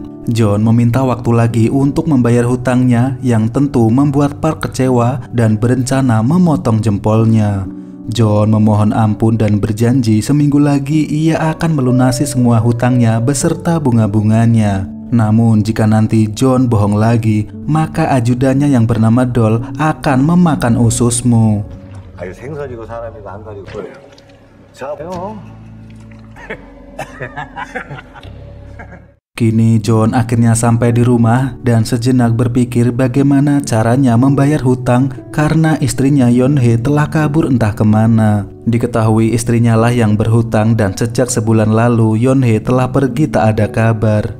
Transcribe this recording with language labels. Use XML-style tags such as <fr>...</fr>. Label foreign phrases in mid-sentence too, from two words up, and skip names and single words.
<id>John meminta waktu lagi untuk membayar hutangnya, yang tentu membuat Park kecewa dan berencana memotong jempolnya. John memohon ampun dan berjanji seminggu lagi ia akan melunasi semua hutangnya beserta bunga-bunganya. Namun jika nanti John bohong lagi, maka ajudannya yang bernama Doll akan memakan ususmu.</id> <ko>아유 생선이고 사람이고 안 가리고 그래요. 자요.</ko> <id>Kini John akhirnya sampai di rumah dan sejenak berpikir bagaimana caranya membayar hutang karena istrinya Yeonhae telah kabur entah kemana. Diketahui istrinya lah yang berhutang dan sejak sebulan lalu Yeonhae telah pergi tak ada kabar.</id>